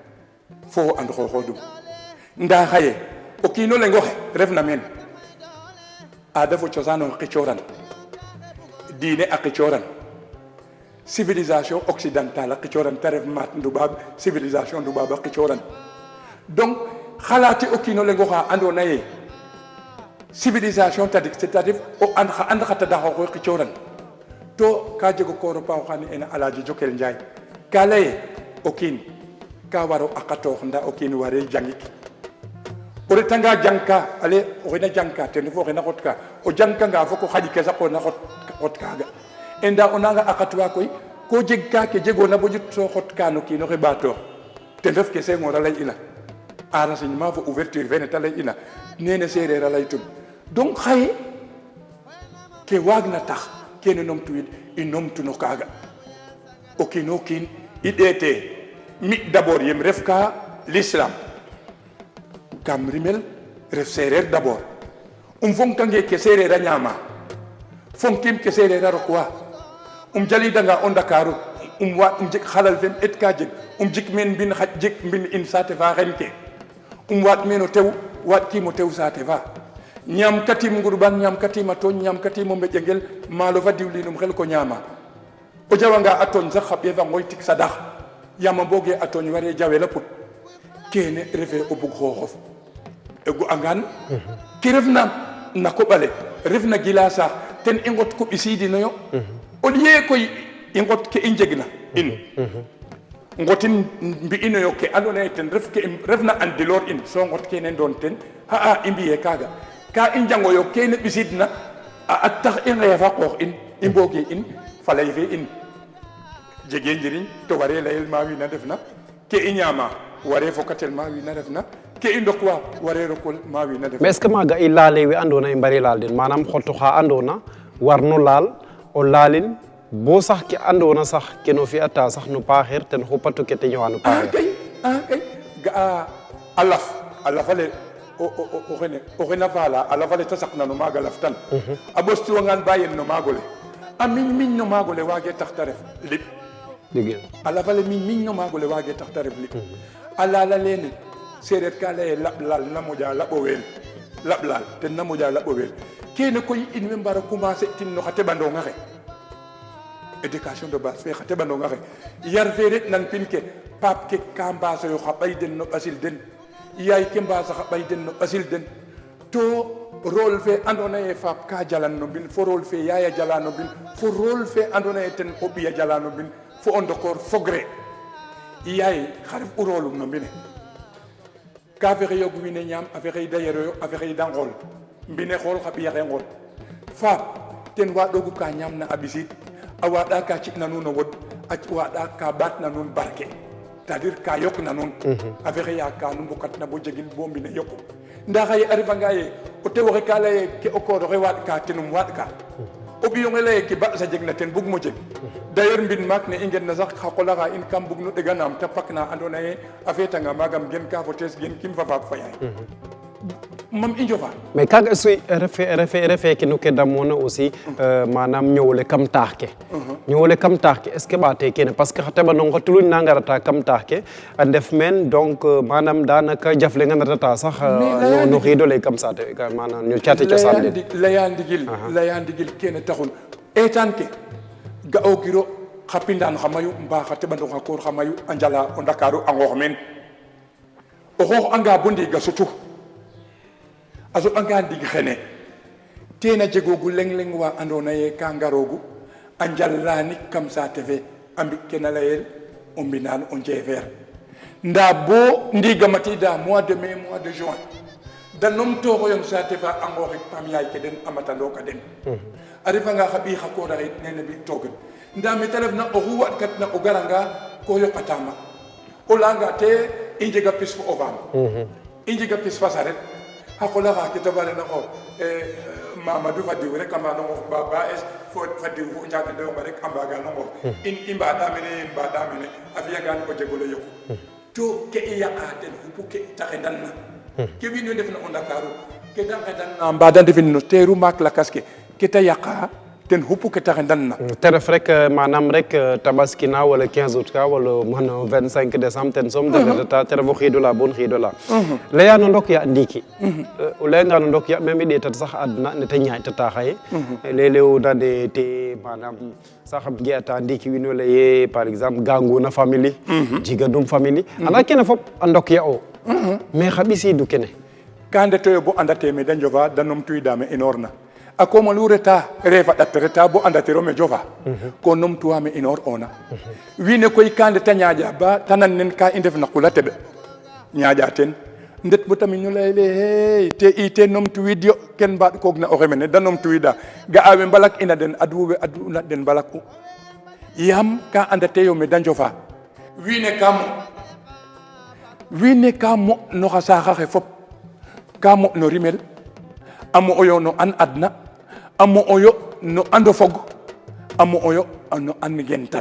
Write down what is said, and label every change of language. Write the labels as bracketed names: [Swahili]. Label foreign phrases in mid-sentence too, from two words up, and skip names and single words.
[Serer] fo and xooxoodum ndaa xaye o kiino leŋ oxe refna meen aada fo cosaan o qicooran diine a qicooran [French] civilisation occidentale [Serer] a qicooran te ref maat nduɓaab civilisation nduɓaab a qicooran donc xalaate o kiino leŋ oxa andoona yee civilisation tadik c'est-à-dire o and xa tadaxooxo qicooran to ka jeg o koor o paax oxa ne'eena Alaaji Jokel Njaay ka laye o kiin ka waro aqatoox ndaa o kiin waree jangik o retanga jangka ale oxena jangka ten refu oxena xotka o jangkanga foko xaƴ ke saqoona xot kaaga e ndaa o nanga aqatwa koy ko jeg ka ke jegoona bo ƴut so xotka no kiin oxe ɓaatoox ten ref ke Senghor a lay'ina a renseignement fo ouverture fene te lay'ina nene séeréer a laytun donc xaye ke waagna tax kene numtuwiid i numtu no kaaga o kiin o kiin i ɗeete mi d'abord yem ref ka l'islam kam rimel ref séeréer d'abord fonkange ke séeréer a ñaama fonkim ke séeréer a rokwa jalidanga o Ndakaaru waat jeg xalal fem et ka jeg jik meen mbin xaj jik mbin in saate fa xen ke waat meen o tew waat kiim o tew saate fa ñaam katim ngurban ñaam katim a tooñ ñaam katim o mbeƴengel maalo fa diwlinum xel ko ñaama o jawanga a tooñ sax xa ɓeefa ngoy tik sadax yaam a mbooge a tooñ ware jawel a put kene refe o bug xooxof e go'angaan ke refna na koɓale refna gila saax ten i ngot ko ɓisiidinoyo [French] au lieu [Serer] koy i ngot ke i njegna in ngotin mbi'inoyo ke andoona yee ten ref ke refna andiloor in so ngot kene ndoon ten xa'a i mbi'ee kaaga ka i njangoyo kene ɓisiidna a tax i ngeefa qoox in i mboogee in fa lay fe in jegee njiriñ to waree layel ma wiin a ndefna ke i ñaama waree fokatel ma wiin a refna ke i ndokwa waree rokol ma wiin a ndefna. [French] mais est ce que [Serer] maaga i laale we andoona yee i mbari laal den manam xotu xa andoona warno laal o laalin bo sax ke andoona sax keno fi'ata sax no paaxir ten xupatu ke te ñowa no paaxir kay ga'a a laf ale o xene faala a laf ale te saqna no maaga laftan a ɓostuwangaan ba yen no maag ole a miñ no maag ole waagee tax ta ref liɓ a laf ale miñ no maag ole waagee tax ta ref liɓ a laal aleene seereer ka lay laɓ laal na moƴa laɓo weel laɓ laal ten na moƴa laɓo weel kene koy in way mbara commencer tin no xa teɓandong axe [French] éducation de base [Serer] fe xa teɓandong axe yar fe ret nan pin ke paap ke ka mbaasoyo xa ɓay den no ɓasil den yaay ke mbaasa xa ɓay den no ɓasil den to rôle fe andoona yee faap ka jalan no mbind fo rôle fe yaay a jala no mbind fo rôle fe andoona yee ten o ɓiy a jala no mbind fo o ndokoor fogre yaay xa ref u rôle um no mbine ka fexeyoog wiin we ñaam a fexey da yeroyo a fexey da ngool mbine xool xa ɓiy axe ngool faap ten waaɗoogu ka ñaamna a ɓisiid a waaɗa ka ci'na nuun o wod a waaɗa ka ɓaatna nuun barke c'est-à-dire ka yoqna nuun a fexeya ka nu mbokatna bo jegin bo mbine yoqu ndaa xaye a refanga ye o tew oxe ka lay ke o koor oxe waaɗ ka tenum waaɗ ka o ɓiyonge lay ke ba sa jegna ten bugmo jeg d'ailleurs mbin maak ne i ngenna sax xa qol axa in kam bug no ɗeganaam te pak na andoona yee a feetanga maagam gen ka fo tees gen kim fa faak fa yaay mam i njofa mais kaga aussi refe ke no ke damoona aussi manam ñowole kam taax ke ñowole kam taax ke [French] est ce que [Serer] ɓaate kene [French] parce que [Serer] xa teɓanong xa tuluñ na ngarata kam taax ke a ndef meen donc manam danaka jaf leŋ a natata sax no xiid ole kam saate manam no caate cosaan den laya ndigil kene taxun eetaan ke ga'oogiro xa pindaan xa mayu mbaa xa teɓandong xa koor xa mayu a njala o Ndakaaru a nqoox meen o xooxanga bo ndiig a sutu a soɓanga ndig xene ten a jegoogu leŋ wa andoona yee ka ngaroogu a njalanik kam saate fe a mbi' ke na layel o mbinaan o njeefeer ndaa bo ndiig a matiida [French] mois de mai mois de juin [Serer] da numtooxoyo saate fa a nqooxik pam yaay ke den a matandooka den a refanga xa ɓiy xa koor axe nene mbi'toogen ndaa me ta refna oxu waɗkatna o garanga ko yoqataama o layanga te i njega pis fo o faam i njega pis fa saret xa qol axa ke ta barena xo Mamadou fa diw rek a mbaano nqoox ba es fo fa diw fo njagandeonga rek a mbaaga no nqoox i mbaɗa mene a fi'angaan o jeg ole yoqu to ke i yaqa ten xupu ke ta xendanna ke wiin we ndefna o Ndakaaru ke da nqendanna mbaa da ndefin no teeru maak lakas ke ta yaqa ten xupu ke ta xendanna te ref rek manam rek tabaski na wala 15 août ka wala mano 25 décembre ten soom deletata te ref o xiid ola bon xiid ola laya no ndok ya ndiiki o layanga no ndok ya même i ɗeetat sax adna ne ta ñaaƴtata xaye leeg-leeg o nande te manam sax ge'ata ndiiki wiin we leye [French] par exemple [Serer] ganguna famille jigadum famille anda kene fop a ndok ya o mais xa ɓisiidu kene ka ndetoyo bo andate me da njofa da numtuwiida me inoor na a kooma lu reta refa ɗat reta bo andatiro me jofa ko numtuwa me inoor ona wiin we koy ka ndeta ñaaƴa ba ta nan nen ka i ndef na qula teɓ ñaaƴa ten ndet bo tamit ñu layele hey te i te numtuwiid yo ken mbaɗ koog na oxe mene da numtuwiida ga'a we mbalak ina den adwu we aduna den mbalak u yaam ka andateyo me da njofa wiin we ka mo no xa saax axe fop ka mo no rimel a mo'oyo no an adna a mo'oyo no ando fog a mo'oyo no an ngentan